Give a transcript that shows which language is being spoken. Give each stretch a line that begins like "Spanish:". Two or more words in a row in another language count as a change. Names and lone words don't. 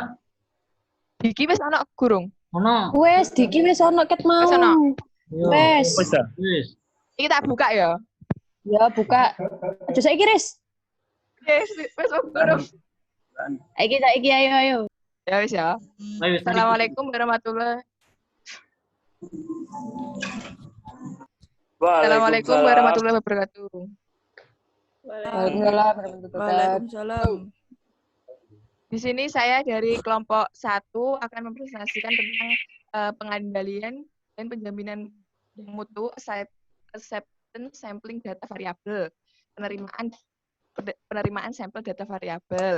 Javanese: Diki wis ana gurung? Ono. Wes, Diki wis ono ket mau. Wis ono. Yo. Wes. Wis. Iki tak buka ya. Ya buka. Aja saiki, Riz. Wis gurung. Saiki ayo. Ya wis ya. Ayo wis.
Arabic: السلام عليكم ورحمة الله السلام عليكم ورحمة الله وبركاته. وعليكم السلام ورحمة الله وبركاته. Waalaikumsalam.
Indonesian: Di sini saya dari kelompok 1 akan mempresentasikan tentang pengendalian dan penjaminan mutu
English: acceptance sampling
Indonesian: data variabel, penerimaan sampel data variabel.